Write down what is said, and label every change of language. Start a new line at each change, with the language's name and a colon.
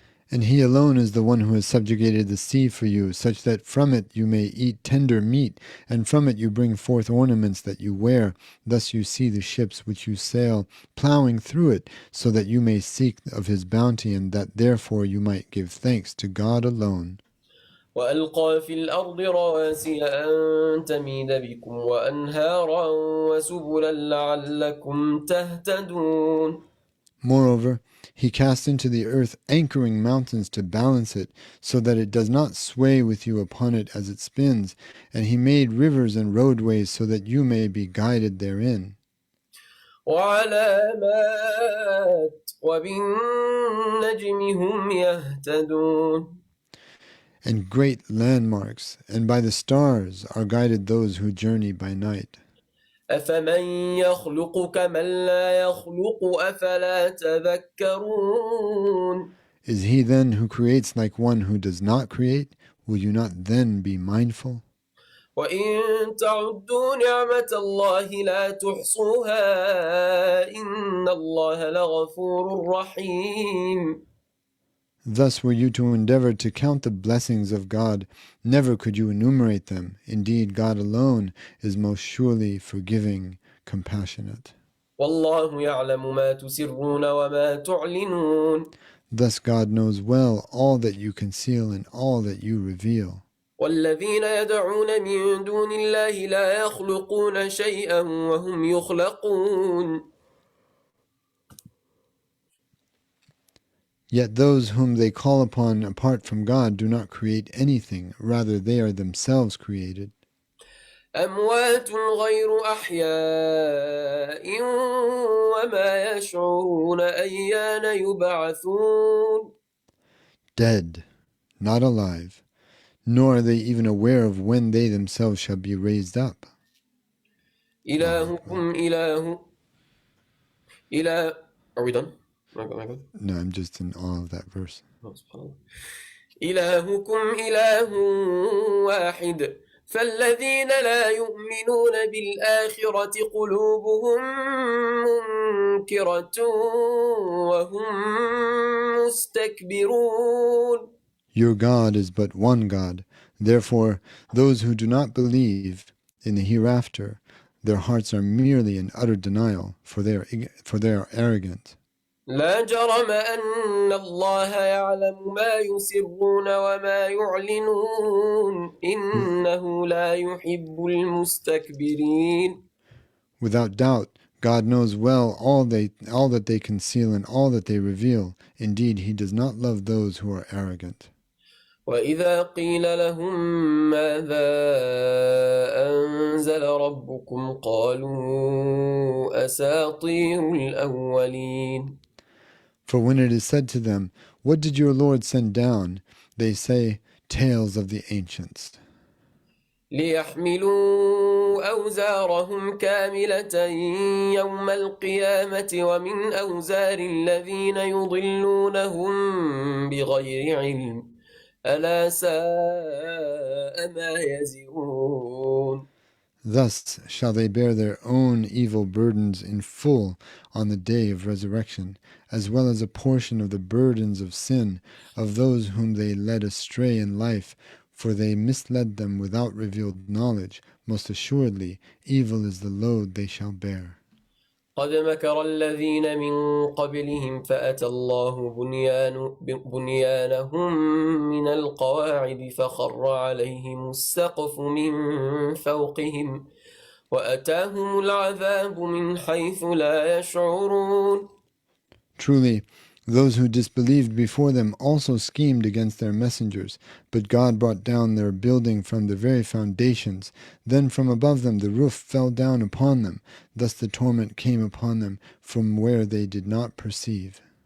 English: And he alone is the one who has subjugated the sea for you, such that from it you may eat tender meat, and from it you bring forth ornaments that you wear. Thus you see the ships which you sail, plowing through it, so that you may seek of his bounty, and that therefore you might give thanks to God alone.
Arabic: وألقى في الأرض رواسي أن تميد بكم وأنهارا وسبلا لعلكم تهتدون.
English: Moreover, he cast into the earth anchoring mountains to balance it, so that it does not sway with you upon it as it spins, and he made rivers and roadways so that you may be guided therein.
Arabic: وعلامات وبالنجم هم يهتدون.
English: And great landmarks, and by the stars are guided those who journey by night.
Arabic: أفمن يخلق كمن لا يخلق أفلا تذكرون.
English: Is he then who creates like one who does not create? Will you not then be mindful?
Arabic: وإن تعدوا نعمة الله لا تحصوها إن الله لغفور رحيم.
English: Thus were you to endeavor to count the blessings of God, never could you enumerate them. Indeed, God alone is most surely forgiving, compassionate.
Arabic: والله يعلم ما تسرون وما تعلنون
English: Thus God knows well all that you conceal and all that you reveal.
Arabic: والذين يدعون من دون الله لا يخلقون شيئا وهم يخلقون
English: Yet those whom they call upon apart from God do not create anything, rather they are themselves created.
Arabic: أموات غير أحياء وما يشعرون أيان يبعثون
English: Dead, not alive, nor are they even aware of when they themselves shall be raised up.
Arabic: إلهكم إله
English: Are we done? Am I good? No, I'm just in awe of that verse. Oh, subhanallah.
Arabic: إلهكم إله واحد فالذين لا يؤمنون بالآخرة قلوبهم منكرة وهم مستكبرون
English: Your God is but one God. Therefore, those who do not believe in the hereafter, their hearts are merely in utter denial, for they are arrogant.
Arabic: لا جرم أن الله يعلم ما يسرون وما يعلنون إنه لا يحب المستكبرين
English: Without doubt, God knows well all that they conceal and all that they reveal. Indeed, He does not love those who are arrogant.
Arabic: وإذا قيل لهم ماذا أنزل ربكم قالوا أساطير الأولين
English: For when it is said to them, "What did your Lord send down?" they say, "Tales of the ancients."
Arabic: ليحملوا أوزارهم كاملة يوم القيامة ومن أوزار الذين يضلونهم بغير علم ألا ساء ما يزرون
English: Thus shall they bear their own evil burdens in full on the day of resurrection, as well as a portion of the burdens of sin of those whom they led astray in life, for they misled them without revealed knowledge. Most assuredly, evil is the load they shall bear.
Arabic: قد مكر الذين من قبلهم فأتى الله بنيانهم من القواعد فخر عليهم السقف من فوقهم وأتاهم العذاب من حيث لا يشعرون
English: Truly, those who disbelieved before them also schemed against their messengers, but God brought down their building from the very foundations. Then from above them the roof fell down upon them. Thus the torment came upon them from where they did not perceive.